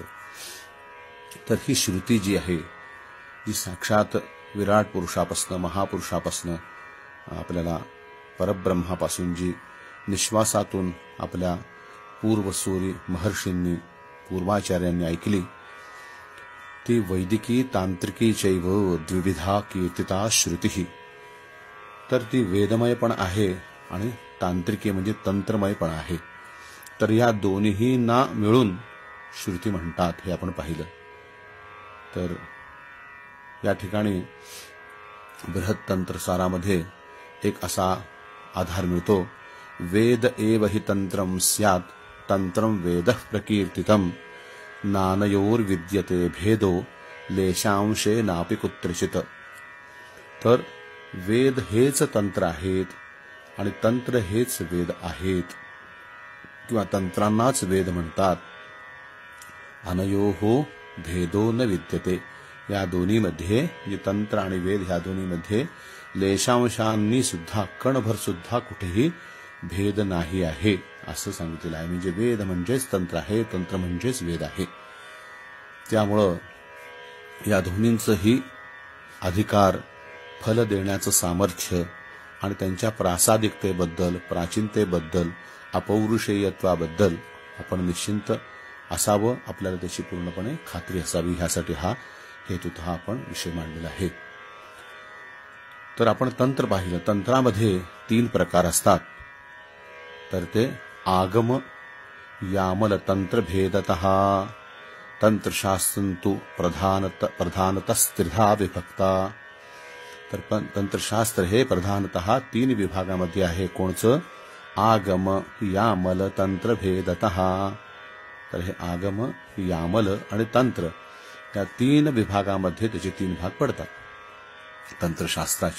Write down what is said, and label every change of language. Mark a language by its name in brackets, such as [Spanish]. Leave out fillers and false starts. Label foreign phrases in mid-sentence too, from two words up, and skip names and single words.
[Marathi] तर ही श्रुती जी आहे जी साक्षात विराट पुरुषापासून, महापुरुषापासून, आपल्याला परब्रह्मापासून जी निश्वासातून आपल्या पूर्वसूरी महर्षींनी, पूर्वाचार्यांनी ऐकली, ती [Sanskrit] वैदिकी तांत्रिकी चैव द्विविधा कीर्तिता श्रुतिः। [Marathi] तर ती वेदमय पण आहे आणि तांत्रिकी म्हणजे तंत्रमय पण आहे। तर या दोन्हींना मिळून श्रुती म्हणतात, हे आपण पाहिलं। तर या ठिकाणी बृहत्तंत्रसारामध्ये एक असा आधार मिळतो, [Sanskrit] वेद एव हि तंत्रम स्यात् तंत्रम वेदः प्रकीर्तितम नानयोर्विद्यते भेदो लेशांशे नापि कुत्रचित। [Marathi] तर वेद हेच तंत्र आहेत आणि तंत्र हेच वेद आहेत, किंवा तंत्रांनाच वेद म्हणतात। [Sanskrit] अनयोः भेदो न विद्यते, [Marathi] या दोन्हीमध्ये जे तंत्र आणि वेद ह्या दोन्हीमध्ये लेशांशांनी सुद्धा, कणभर सुद्धा कुठेही भेद नाही आहे असं सांगितलेलं आहे। म्हणजे वेद म्हणजेच तंत्र आहे, तंत्र म्हणजेच वेद आहे। त्यामुळं या दोन्हींचंही अधिकार, फल देण्याचं सामर्थ्य आणि त्यांच्या प्रासादिकतेबद्दल, प्राचीनतेबद्दल, अपौरुषेयत्वाबद्दल आपण निश्चिंत असावं, आपल्याला त्याची पूर्णपणे खात्री असावी, ह्यासाठी हा हेतुतः आपण विषय मांडलेला आहे। तर आपण तंत्र पाहिलं। तंत्रामध्ये 3 प्रकार असतात। [Sanskrit] तर ते आगम यामल तंत्र भेदतः तंत्रशास्त्रंतु प्रधानतस्त्रिधा विभक्ता। [Marathi] तर तंत्रशास्त्र हे प्रधानतः 3 विभागामध्ये आहे। [Sanskrit] कोणचं? आगम यामल तंत्र भेदतः. [Marathi] तर हे आगम, यामल आणि तंत्र या 3 विभागामध्ये त्याचे 3 भाग पडतात तंत्रशास्त्राचे.